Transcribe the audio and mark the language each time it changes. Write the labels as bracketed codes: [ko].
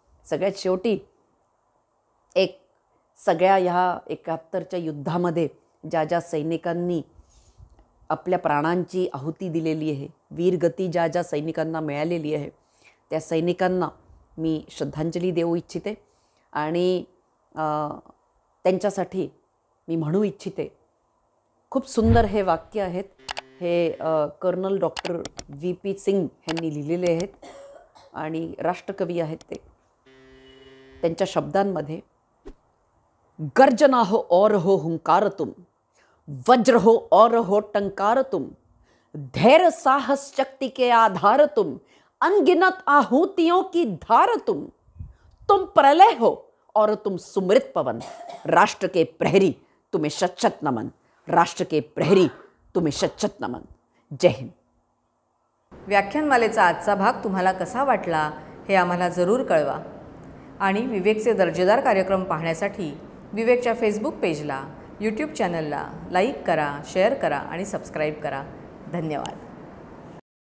[mr] सगळ्यात शेवटी एक सगळ्या ह्या 71च्या युद्धामध्ये ज्या ज्या सैनिकांनी आपल्या प्राणांची आहुती दिलेली आहे, वीरगती ज्या ज्या सैनिकांना मिळालेली आहे, त्या सैनिकांना मी श्रद्धांजली देऊ इच्छिते. आणि त्यांच्यासाठी मी म्हणू इच्छिते, खूप सुंदर हे वाक्य आहेत. हे कर्नल डॉक्टर VP सिंग यांनी लिहिलेले आहेत आणि राष्ट्रकवी आहेत ते. त्यांच्या शब्दांमध्ये, [hi] गर्जना हो और हो हुंकार तुम, वज्र हो और हो टंकार तुम, धैर्य साहस शक्ति के आधार तुम, अनगिनत आहूतियों की धार तुम प्रलय हो और तुम सुमृत पवन, राष्ट्र के प्रहरी तुम्हें शत नमन, राष्ट्र के प्रहरी तुम्हें शत नमन. जय हिंद. [mr] व्याख्यानमालेचा आजचा भाग तुम्हाला कसा वाटला हे आम्हाला जरूर कळवा. आणि विवेकचे दर्जेदार कार्यक्रम पाहण्यासाठी विवेकच्या फेसबुक पेजला, यूट्यूब चॅनलला लाईक करा, शेअर करा आणि सबस्क्राईब करा. धन्यवाद.